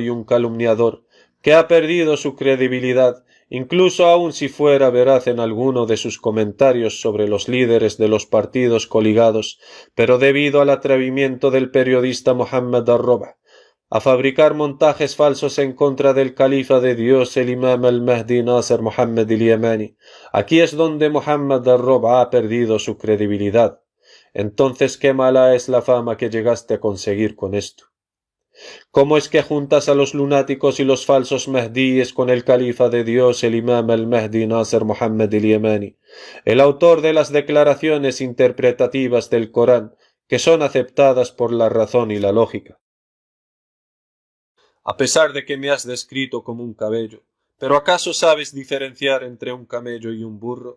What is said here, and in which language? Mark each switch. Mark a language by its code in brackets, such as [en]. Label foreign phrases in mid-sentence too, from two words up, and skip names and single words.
[es] y un calumniador, que ha perdido su credibilidad, incluso aun si fuera veraz en alguno de sus comentarios sobre los líderes de los partidos coligados, pero debido al atrevimiento del periodista Muhammad Ar-Rob a fabricar montajes falsos en contra del califa de Dios, el imam al-Mahdi Nasser Muhammad el-Yemani, aquí es donde Muhammad Ar-Rob ha perdido su credibilidad. Entonces, qué mala es la fama que llegaste a conseguir con esto. ¿Cómo es que juntas a los lunáticos y los falsos Mahdíes con el califa de Dios, el imam al-Mahdi Nasser Muhammad el-Yemani, el autor de las declaraciones interpretativas del Corán, que son aceptadas por la razón y la lógica? A pesar de que me has descrito como un camello, ¿pero acaso sabes diferenciar entre un camello y un burro?